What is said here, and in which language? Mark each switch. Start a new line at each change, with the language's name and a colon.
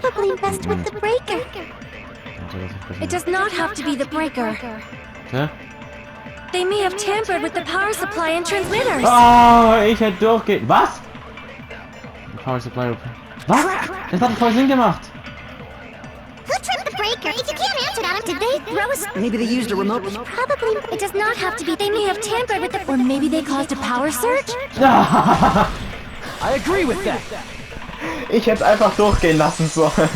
English: Probably messed with the breaker. It does not have to be the breaker. Hä? They may have tampered with the power supply and transmitters.
German: Oh, ich hätte durchgehen. Was? Power Supply. Was? Das hat voll Sinn gemacht.
English: Who tripped the breaker? If you can't answer that, did they throw a... Maybe they used a remote... Probably... It does not have to be. They may have tampered with the... Or maybe they caused a power surge? I agree with that.
German: Ich hätte es einfach durchgehen lassen sollen.